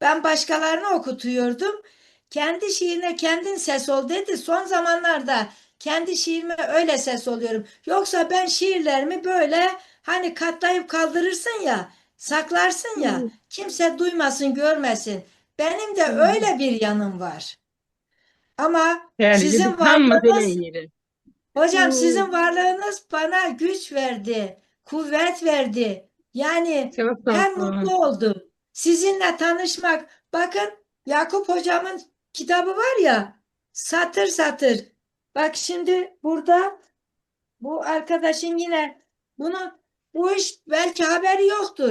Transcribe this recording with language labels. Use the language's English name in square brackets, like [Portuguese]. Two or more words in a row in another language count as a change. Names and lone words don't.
[Turkish] Ben başkalarını okutuyordum. Kendi şiirine kendin ses ol dedi. Son zamanlarda kendi şiirime öyle ses oluyorum. Yoksa ben şiirlerimi böyle hani katlayıp kaldırırsın ya, saklarsın ya, kimse duymasın, görmesin. Benim de öyle bir yanım var. Ama [Azerbaijani] Bəli, sizin biz hamımız elə varlığınız, eləyirik. [Turkish] hocam sizin varlığınız bana güç verdi, kuvvet verdi. Yani [Azerbaijani] Çox sağ [Turkish] hem [Azerbaijani] olun. [Turkish] mutlu oldum. Sizinle tanışmak. Bakın Yakup hocamın kitabı var ya, satır satır. Bak şimdi burada bu arkadaşın yine bu iş belki haberi yoktur.